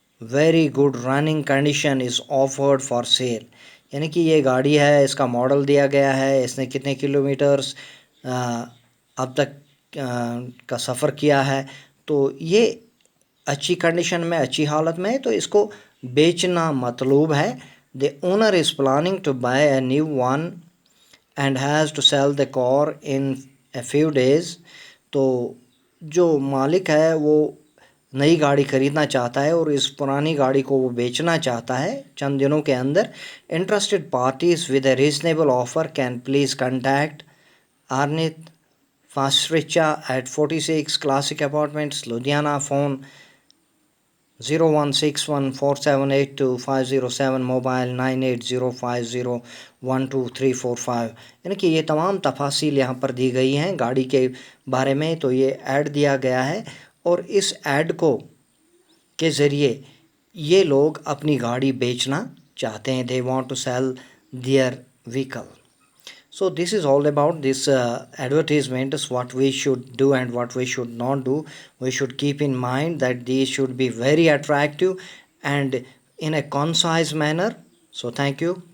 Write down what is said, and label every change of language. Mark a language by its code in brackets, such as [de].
[en] Very good running condition is offered for sale. [ur] یعنی کہ یہ گاڑی ہے، اس کا ماڈل دیا گیا ہے، اس نے کتنے کلو میٹرس اب تک کا سفر کیا ہے، تو یہ اچھی کنڈیشن میں، اچھی حالت میں ہے، تو اس کو بیچنا مطلوب ہے. [en] The owner is planning to buy a new one and has to sell the car in a few days. [ur] تو جو مالک ہے وہ نئی گاڑی خریدنا چاہتا ہے اور اس پرانی گاڑی کو وہ بیچنا چاہتا ہے چند دنوں کے اندر. [en] Interested parties with a reasonable offer can please contact آرنت فاسٹریچا at 46 classic apartments Ludhiana. Phone 01614782507. Mobile 9805012345. [ur] یعنی کہ یہ تمام تفاصیل یہاں پر دی گئی ہیں گاڑی کے بارے میں. تو یہ ایڈ دیا گیا ہے اور اس ایڈ کے ذریعے یہ لوگ اپنی گاڑی بیچنا چاہتے ہیں. [en] they want to sell their vehicle. So this is all about this advertisements, what we should do and what we should not do. We should keep in mind that these should be very attractive and in a concise manner. So thank you.